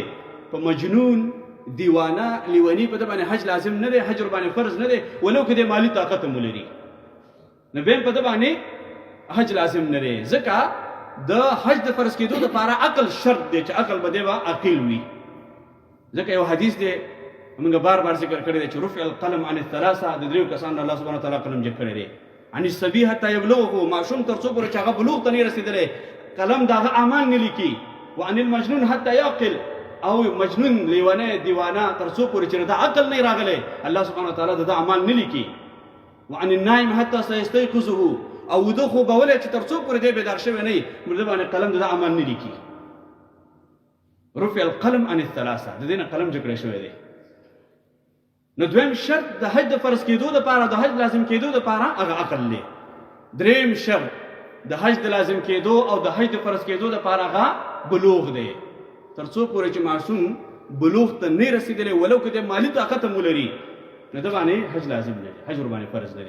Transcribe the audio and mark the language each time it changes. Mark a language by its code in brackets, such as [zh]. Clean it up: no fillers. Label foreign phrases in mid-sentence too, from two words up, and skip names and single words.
[ps] په مجنون، دیوانه، لیوني په ده باندې حج لازم نه دی، حج ورباندې فرض نه دی ولو که د مالي طاقت هم ولري. نو بیا په ده باندې حج لازم نه دی، ځکه د حج د فرض کېدو لپاره عقل شرط دی چې عقل به دی به عاقل وي. ځکه یو حدیث دی موږ بار بار ذکر کړی دی چې [ar] رفع القلم عن الثلاثه، [ps] د دریو کسانو [ar] الله سبحانه وتعالی [ps] قلم جګ کړی دی. [ar] عن الصبي حتى يبلغه، [ps] ماشوم تر څو پورې چې هغه بلوغ ته نه رسېدلی قلم د هغه اعمال نه لیکي. [ar] وعن المجنون حتى يعقل، [ps] او مجنون، لیونی، دیوانه تر څو پورې چې د عقل نه راغلی [ar] الله سبحانه وتعالی [ps] د اعمال نه لیکي. [ar] وعن النائم حتى سيستيقظه، [ps] او وده خوبولی چې تر څو پورې دی بیدار شوی نه وي د باندې قلم د اعمال نه لیکي. [ar] رفع القلم عن الثلاثه، [ps] د دې نه قلم جګړی شوی دی. نو دویم شرط د حج د فرض کېدو لپاره، د حج لازم کېدو لپاره هغه عقل دی. دریم شرط د حج د لازم کېدو او د حج د فرض کېدو دپاره هغه بلوغ دی. تر څو پورې چې ماشوم بلوغ ته نه رسېدلی ولو که د مالي طاقت هم ولري نو ده باندې حج لازم لري، حج ورباندې فرض لري.